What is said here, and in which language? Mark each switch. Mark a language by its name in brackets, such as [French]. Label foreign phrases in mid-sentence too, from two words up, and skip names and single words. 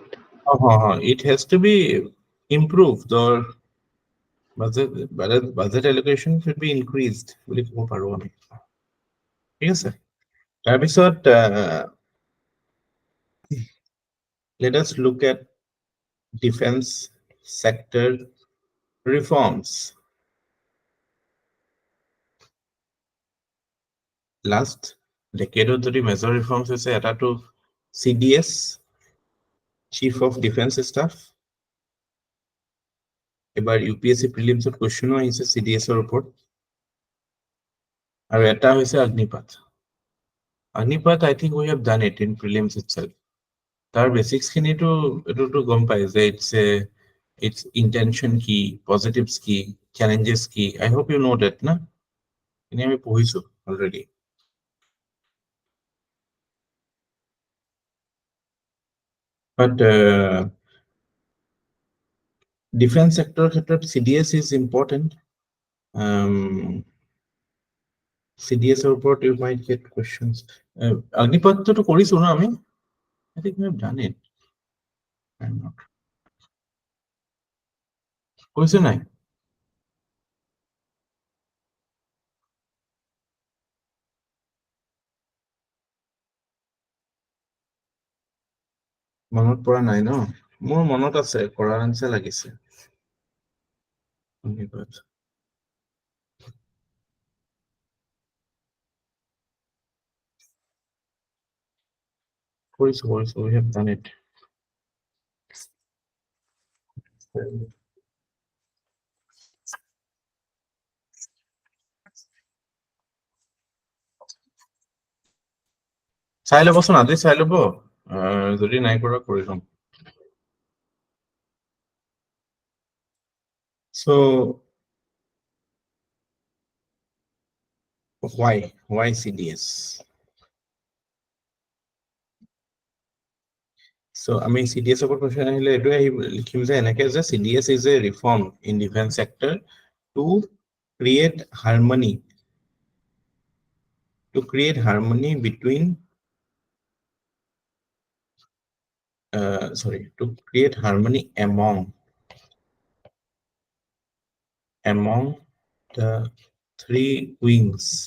[English] it has to be improved or budget allocation should be increased [Assamese] বুলি ক'ব পাৰো আমি ঠিক আছে তাৰপিছত [English] let us look at defense sector reforms last decade [Assamese] যদি [English] major reforms [Assamese] হৈছে এটাটো CDS Chief of Defense Staff এবাৰ UPSC prelims ত কোৱেশ্চনো আহিছে CDS ৰ ওপৰত আৰু এটা হৈছে [English] Agnipath I think we have done it in prelims itself [Assamese] তাৰ বেসিক্স খিনিটো এটোটো গম পাই যে [English] its intention [Assamese] কি positives কি challenges কি [English] I hope you know that [Assamese] না এনে আমি পঢ়িছো [English] already but defense sector ক্ষেত্ৰত CDS is important CDS [Assamese] ৰ ওপৰত [English] you might get questions [Assamese] অগ্নিপথটো কৰিছো না আমি [English] I think we have done it I'm not [Assamese] কৰিছো নাই মনত পৰা নাই ন মোৰ মনত আছে কৰাৰ আনছে লাগিছে অগ্নিপথ কৰিছো [English] we have done it [Assamese] চাই ল'বচোন আজি চাই ল'ব যদি নাই কৰা কৰি ল'ম [English] so why [Assamese] CDS [English] So [Assamese] আমি CDS ওপৰত question আহিলে এইটো লিখিম যে এনেকে যে [English] CDS is a reform in defense sector to create harmony between to create harmony among the three wings